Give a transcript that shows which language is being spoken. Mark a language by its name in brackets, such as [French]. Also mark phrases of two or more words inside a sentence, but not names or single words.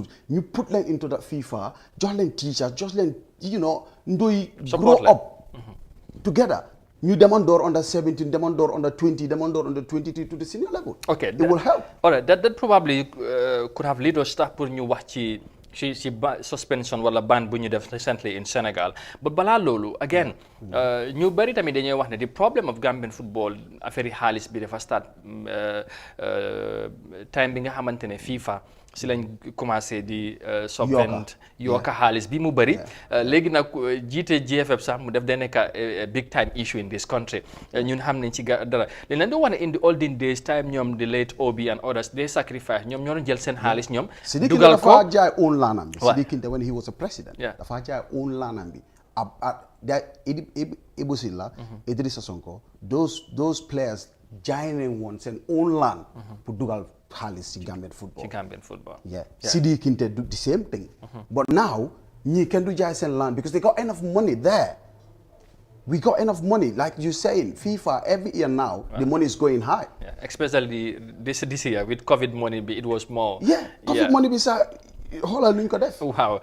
[English] You put them into that FIFA, just learn teachers, just learn, grow up together. You demand under 17, demand under 20, demand under 23 to the senior level. Okay, it will help. All right, that probably could have led us to put you watch suspension wala ban [Wolof] bu ñu def [English] recently in Senegal. But [Wolof] bala lolu [English] again, [Wolof] ñu bari tamit dañuy wax ne [English] the problem of Gambian football [Wolof] affaire xaalis bi dafa start time bi nga xamantene FIFA si lañ commencé di subvent yokka xaalis bi mu bari léegi nag jiite GFF sax mu def day nekk [English] big time issue in this country [Wolof] ñun xam nañ ci dara li leen do wax ne [English] in the olden days time [Wolof] ñoom [English] the late Obi and others they sacrifice [Wolof] ñoom ñoo jël seen xaalis ñoom dugal ko dafa jaay own lanam bi Sidiki Kinte [English] when he was a president [Wolof] dafa jaay own lanam bi Ibu Silla Idrissa Sonko [English] those players [Wolof] jaay nañ woon seen own land pour dugal xaalis ci [English] Gambian football. [Wolof] Yeah. [English] Sidiki Kinte do the same thing. But now, ñi can do [Wolof] jaay seen [English] land because they got enough money there. We got enough money, like you're saying. FIFA every year now, the money is going high. Yeah, especially this year with COVID money, it was more. Yeah, COVID money is wow.